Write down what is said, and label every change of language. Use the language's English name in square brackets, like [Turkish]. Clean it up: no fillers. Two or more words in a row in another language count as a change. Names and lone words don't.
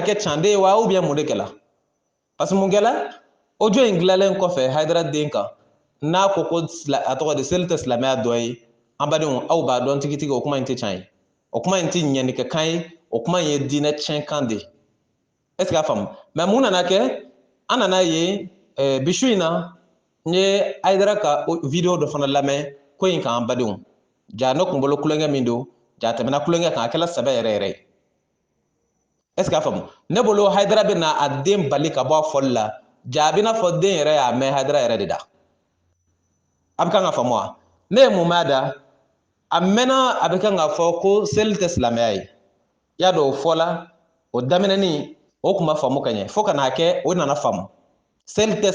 [Bambara] kɛ cande ye wa [French] ou bien [Bambara] mun de kɛla [French] parce que [Bambara] mun kɛla audio in dilanlen kɔfɛ Haidara den kan n'a ko ko a tɔgɔ de seli tɛ silamɛya dɔ ye an badenw aw b'a dɔn tigitigi o kuma in tɛ tiɲɛ ye o kuma in tɛ ɲɛnikɛkan ye o kuma in ye diinɛ tiɲɛkan de ye [French] est ce que [Bambara] a faamu mais mun nana kɛ an nana ye bisu in na n ye Haidara ka video dɔ fana lamɛn ko in kan an badenw ja ne kun bolo kulonkɛ min don ja tɛmɛna kulonkɛ kan a kɛla sɛbɛ yɛrɛ yɛrɛ ye [French] est ce que [Bambara] a faamu ne bolo Haidara bɛ na a den bali ka bɔ a fɔli la ja a bɛ n'a fɔ den yɛrɛ y'a mɛn Haidara yɛrɛ de da a bɛ kan ka faamu wa ne ye mun mɛn a da a mɛnna a bɛ kan ka fɔ ko seli tɛ silamɛya ye y'a dɔn o fɔla o daminɛni o kun ma faamu ka ɲɛ fo ka n'a kɛ o nana faamu seli tɛ